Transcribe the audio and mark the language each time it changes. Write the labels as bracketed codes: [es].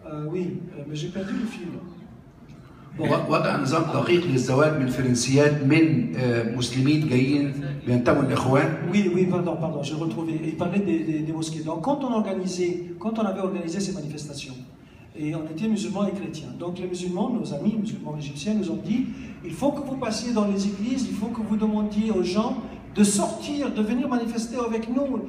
[fr] Oui, mais j'ai perdu le fil. [ar] وضع نظام دقيق للزواج من فرنسيات من مسلمين جايين بينتموا للاخوان. [fr] Oui, pardon, j'ai retrouvé. Il parlait des mosquées. Donc quand on avait organisé ces manifestations, et on était musulmans et chrétiens. Donc les musulmans, nos amis musulmans égyptiens nous ont dit, il faut que vous passiez dans les églises, il faut que vous demandiez aux gens de sortir, de venir manifester avec nous.